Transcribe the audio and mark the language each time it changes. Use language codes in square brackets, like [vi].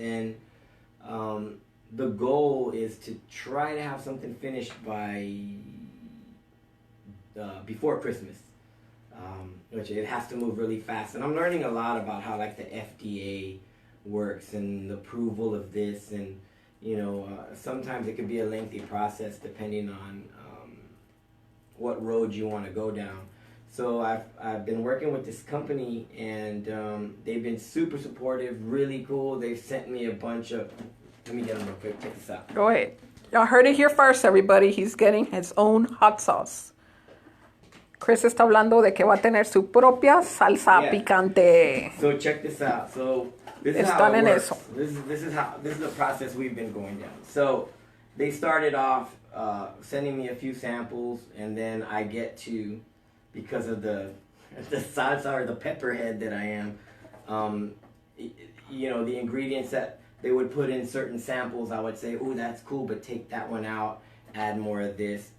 [en] And the goal is to try to have something finished by before Christmas, which it has to move really fast. And I'm learning a lot about how like the FDA works and the approval of this, and sometimes it could be a lengthy process depending on what road you want to go down. So I've been working with this company, and they've been super supportive, really cool. They've sent me a bunch of. Let me get them real quick. Check this out. Go ahead. Y'all heard it here first, everybody. He's getting his own hot sauce. [es] Chris está hablando de que va a tener su propia salsa picante. [en] So check this out. So this is how it works. This is the process we've been going down. So they started off sending me a few samples, and then I get to, because of the salsa or the pepperhead that I am, the ingredients that they would put in certain samples, I would say, "Ooh, that's cool, but take that one out, add more of this."